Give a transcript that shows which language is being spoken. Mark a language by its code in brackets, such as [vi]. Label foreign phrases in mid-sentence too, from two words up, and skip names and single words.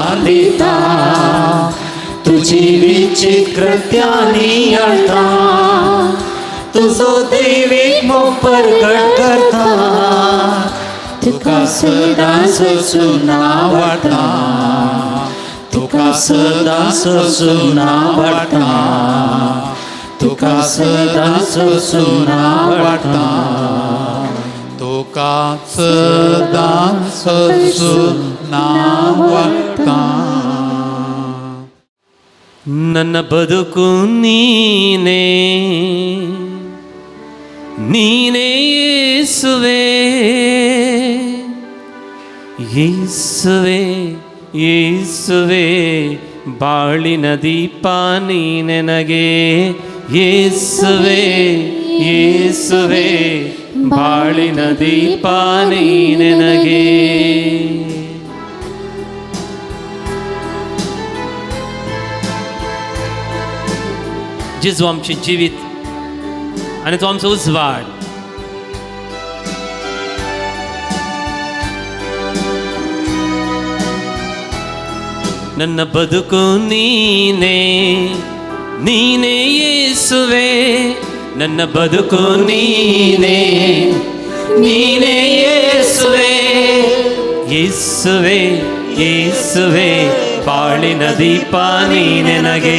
[kok] दिता तुझी विचित्र कृत्यानी अळता तुझो दैविक प्रगट करता तुका सदांच सुनावता तुका सदांच सुनावता तुका सदांच सुनावता तुका सदांच सुनावता [kn] ನನ್ನ ಬದುಕು ನೀನೇ ನೀನೇ ಯೇಸುವೇ ಯೇಸುವೇ ಯೇಸುವೇ ಬಾಳಿನ ದೀಪ ನೀನೆ ನನಗೆ ಯೇಸುವೇ ಯೇಸುವೇ ಬಾಳಿನ ದೀಪ ನೀನೆ ನನಗೆ [kok] जिजू आमचे जिवीत आणि तो आमचो उजवाड [kn] ನನ್ನ ಬದುಕು ನೀನೇ ನೀನೇ ಯೇಸುವೇ ನನ್ನ ಬದುಕು ನೀನೇ ನೀನೇ ಯೇಸುವೇ ಯೇಸುವೇ ಯೇಸುವೇ ಬಾಳಿನ ದೀಪ ನೀನೆ ನನಗೆ